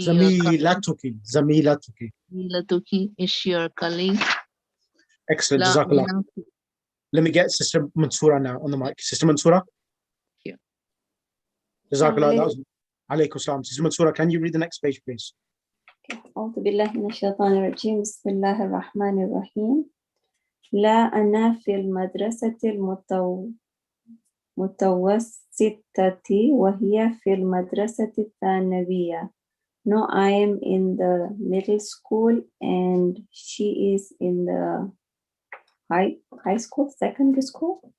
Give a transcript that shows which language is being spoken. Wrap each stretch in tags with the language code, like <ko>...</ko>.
<ar>Zamilatuki. Zamilatuki.</ar> <en>Zamilatuki. Is she your colleague? Excellent. Jazakallah. Let me get Sister Mansoura now on the mic. Sister Mansoura? Yeah. Jazakallah. That was alaykum salam. Sister Mansoura, can you read the next page, please?</en> <ar>أعوذ بالله من الشيطان الرجيم بسم الله الرحمن الرحيم لا أنا في المدرسة المتوسطة وهي في المدرسة الثانوية.</ar> <en>No, I am in the middle school and she is in the high school, secondary school?</en>